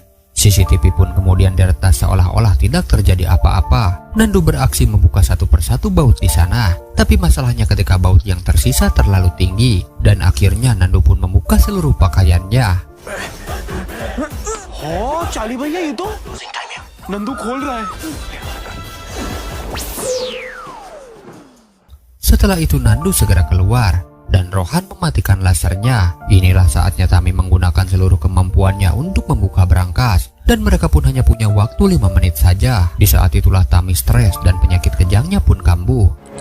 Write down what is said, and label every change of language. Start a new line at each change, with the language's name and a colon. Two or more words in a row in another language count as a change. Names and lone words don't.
Indonesian: CCTV pun kemudian diretas seolah-olah tidak terjadi apa-apa. Nandu beraksi membuka satu persatu baut di sana. Tapi masalahnya ketika baut yang tersisa terlalu tinggi dan akhirnya Nandu pun membuka seluruh pakaiannya.
Hindi: Oh, Charlie भैया ये तो नंदू खोल रहा है.
Indonesian: Setelah itu Nandu segera keluar dan Rohan mematikan lasernya. Inilah saatnya Tami menggunakan seluruh kemampuannya untuk membuka brankas. Dan mereka pun hanya punya waktu 5 menit saja. Di saat itulah Tami stres dan penyakit kejangnya pun kambuh.